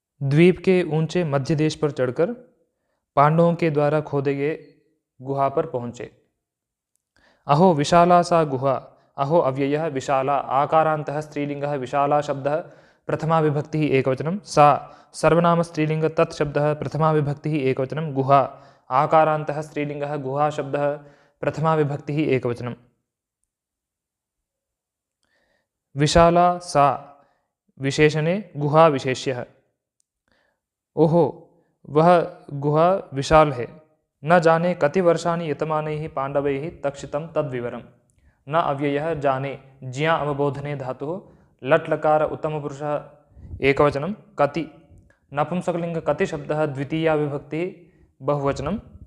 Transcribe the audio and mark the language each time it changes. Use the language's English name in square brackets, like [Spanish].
[Hindi] द्वीप के ऊंचे मध्यदेश पर चढ़कर पांडवों के द्वारा खोदे गए गुहा पर पहुँचे। [Sanskrit] अहो विशाला सा गुहा। अहो अव्ययः विशाला आकारान्तः स्त्रीलिङ्गः विशाला शब्दः प्रथमा विभक्तिः एकवचनं। सा सर्वनाम स्त्रीलिङ्ग तत् शब्दः प्रथमा विभक्तिः एकवचनं। गुहा आकारान्तः स्त्रीलिङ्गः गुहा शब्दः प्रथमा विभक्तिः एकवचनं। विशाला सा विशेषणे गुहा विशेष्यः। [Hindi] ओहो वह गुहा विशाल है। [Sanskrit] न जाने कति वर्षाणि यतमानैः पाण्डवैः तक्षितं तद्विवरम्। न अव्ययः जाने ज्ञा अवबोधने धातुः लट्लकार उत्तमपुरुषः एकवचनं। कति नपुंसकलिङ्ग कति शब्दः द्वितीया विभक्तिः बहुवचनं।